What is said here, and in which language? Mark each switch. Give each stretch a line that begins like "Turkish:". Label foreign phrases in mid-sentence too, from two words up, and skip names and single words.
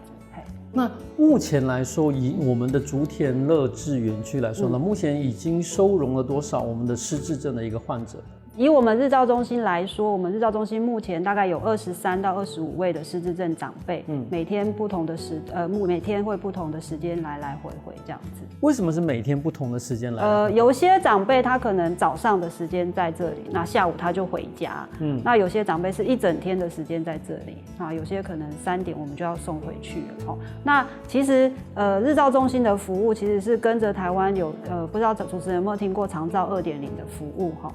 Chinese: 那目前來說，以我們的竹田樂智園區來說呢，目前已經收容了多少我們的失智症的一個患者？以我們日照中心來說，我們日照中心目前大概有23到25位的失智症長輩，每天不同的每天會不同的時間來回這樣子。為什麼是每天不同的時間來？有些長輩他可能早上的時間在這裡，那下午他就回家。那有些長輩是一整天的時間在這裡，那有些可能3點我們就要送回去了。那其實日照中心的服務其實是跟着台灣有不知道主持人有沒有聽過長照2.0的服務哈？